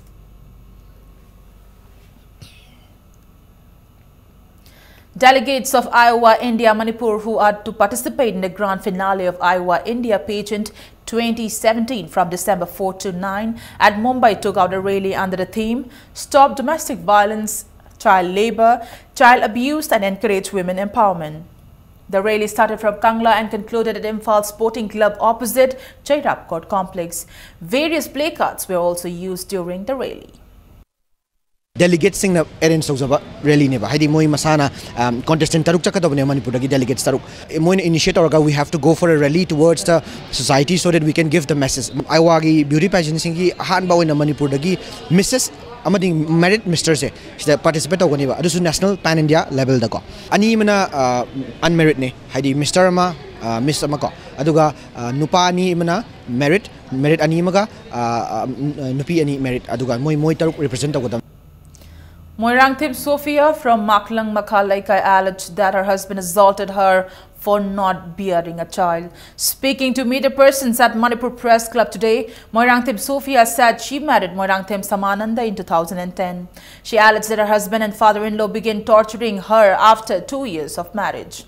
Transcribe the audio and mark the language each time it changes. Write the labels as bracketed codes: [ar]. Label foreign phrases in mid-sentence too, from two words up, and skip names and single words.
[en] Delegates of Iowa India Manipur who are to participate in the grand finale of Iowa India pageant 2017 from December 4 to 9 at Mumbai took out a rally under the theme Stop Domestic Violence, Child Labor, Child Abuse and Encourage Women Empowerment. The rally started from Kangla and concluded at Imphal Sporting Club opposite Chairap Court Complex. Various placards were also used during the rally. [mni] Delegates sing na arrange sojaba rally neba haidi moi masana contestant taruk chakadobne Manipur dagi delegates taruk moi initiate oraga [en] we have to go for a rally towards the society so that we can give the message [mni] Iowa gi [en] beauty pageant [mni] singi han baw in Manipur dagi Mrs. amadi merit Mr. se sida participate ogani ba adusu [en] national pan India level [mni] da ko ani mana unmerit ne haidi Mr. ama Miss ama ko aduga nupa ani mana merit ani maga nupi ani merit aduga moi taruk represent ogodam. [en] Moirangthip Sophia from Maklang Makhalaikai alleged that her husband assaulted her for not bearing a child. Speaking to media persons at Manipur Press Club today, Moirangthip Sophia said she married Moirangthip Samananda in 2010. She alleged that her husband and father-in-law began torturing her after 2 years of marriage.